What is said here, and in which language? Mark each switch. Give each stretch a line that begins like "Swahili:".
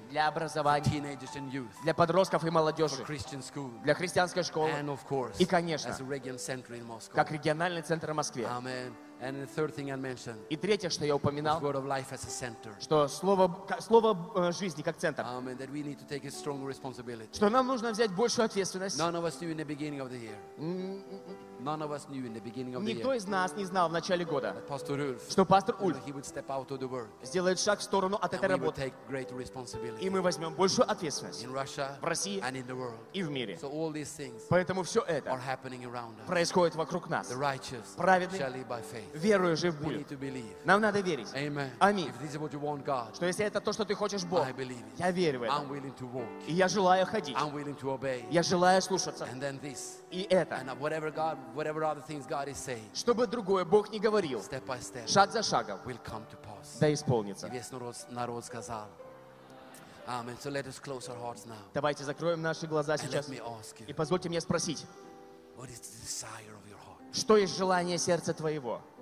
Russian: для образования,
English: for teenagers and youth,
Russian: для подростков и молодежи,
English: for Christian school,
Russian: для христианской школы,
English: and of course,
Russian: и, конечно,
English: as a region center in Moscow,
Russian: как региональный центр в Москве.
English: Amen. And the third thing I mentioned,
Russian: и третье, что я упоминал,
English: word of life as a center,
Russian: что слово жизни как центр,
English: amen, that we need to take a stronger responsibility,
Russian: что нам нужно взять большую ответственность.
English: None of us knew in the beginning of the year. None of us knew in the beginning of the
Russian: никто Никто из нас не знал в начале года,
English: Pastor Ulf,
Russian: что пастор Ульф,
English: he would step out of the world,
Russian: сделает шаг в сторону от этой работы,
English: and we would take greater responsibility,
Russian: и мы возьмем большую ответственность
English: in Russia,
Russian: в России,
English: and in the world,
Russian: и в мире.
English: So all these things,
Russian: поэтому все это,
English: are happening around us,
Russian: происходит вокруг нас.
English: The righteous,
Russian: праведный,
English: shall live by faith.
Russian: Верую жив будет. Нам надо верить.
English: Amen.
Russian: Аминь.
English: If this is what you want, God,
Russian: что если это то, что ты хочешь, Бог,
English: I believe it.
Russian: Я верю в это.
English: I'm willing to walk.
Russian: И я желаю ходить.
English: I'm willing to obey.
Russian: Я желаю слушаться.
English: And then this.
Russian: И это.
English: And whatever God, whatever other things God is saying,
Russian: чтобы другое Бог не говорил,
English: step by step,
Russian: шаг за шагом,
English: will come to pass.
Russian: Да исполнится. И весь народ сказал.
English: Amen. So let us close our hearts now.
Russian: Давайте закроем наши глаза сейчас.
English: And let me ask you,
Russian: и позвольте мне спросить,
English: what is the desire of your heart?
Russian: Что есть желание сердца твоего?